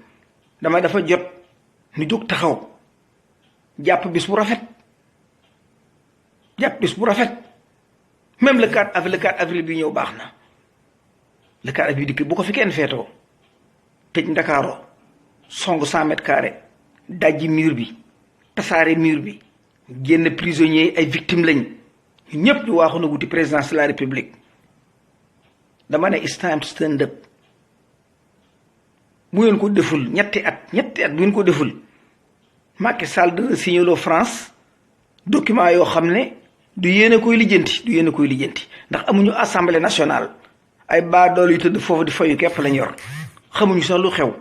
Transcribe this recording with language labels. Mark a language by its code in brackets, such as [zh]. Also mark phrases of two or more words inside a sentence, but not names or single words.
[wo] dama dafa jot ñu jóg taxaw jàpp bis bu rafet [fr] même le 4 avril [wo] bi ñëw baax na [fr] le 4 avril [wo] dikk bu ko fi kenn feetoo tëj Ndakaaro song [fr] 100 mètres carrés [wo] dajji mur bi tasaare mur bi génn prisonniers ay victimes lañ ñëpp ñu waaxu na wuti [fr] présidence de la république. [wo] dama ne [en] it's time to stand up [wo] bu ngeen ko deful ñetti at bu ngeen ko deful Macky Sall dana signaloo France document yoo xam ne du yéene koy lijjanti ndax amuñu [fr] assemblée nationale [wo] ay baadool yu tëdd foofu di fayu képp lañ yor xamuñu sax lu xew.